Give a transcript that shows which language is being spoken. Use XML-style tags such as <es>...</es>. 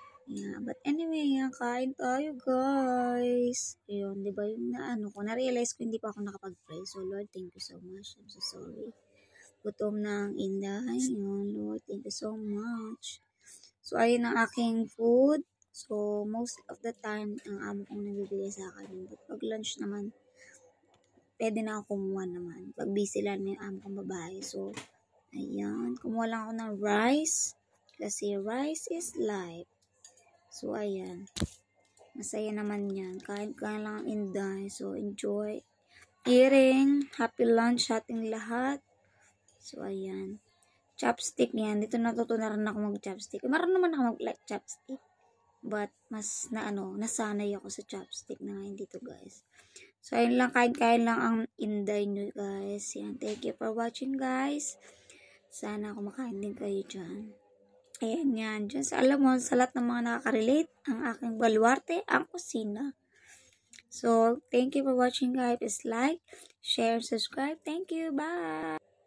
<en>Yeah, but anyway,</en> <tl>kain tayo,</tl> <en>guys.</en> <tl>Ayun, di ba yung na-realize ko hindi pa ako nakapag-pray.</tl> <en>So, Lord, thank you so much. I'm so sorry.</en> <tl>Gutom na ang inday. Yun,</tl> <en>Lord, thank you so much.</en> <tl>So, ayun ang aking food. So, most of the time, ang amo kong nagbibigay sa akin. But pag lunch naman, pwede na ako kumuha naman. Pag busy lang yung amo kong babae. So, ayan. Kumuha lang ako ng rice. Kasi</tl> <en>rice is life.</en> <tl>So, ayan. Masaya naman yan. Kain lang ang inday.</tl> <en>So, enjoy eating. Happy lunch</en> <tl>sa ating lahat. So, ayan. Chopstick yan. Dito natutunan rin ako mag-chopstick. Meron naman ako mag-like chopstick. But, mas nasanay ako sa chopstick na ngayon dito, guys. So, ayun lang, kain lang ang inday nyo, guys. Yan,</tl> <en>thank you for watching, guys.</en> <tl>Sana kumakain din kayo dyan. Ayan yan. Dyan alam mo, sa lahat ng mga nakaka-relate, ang aking baluarte, ang kusina.</tl> <en>So, thank you for watching, guys. Please like, share, subscribe. Thank you. Bye!</en>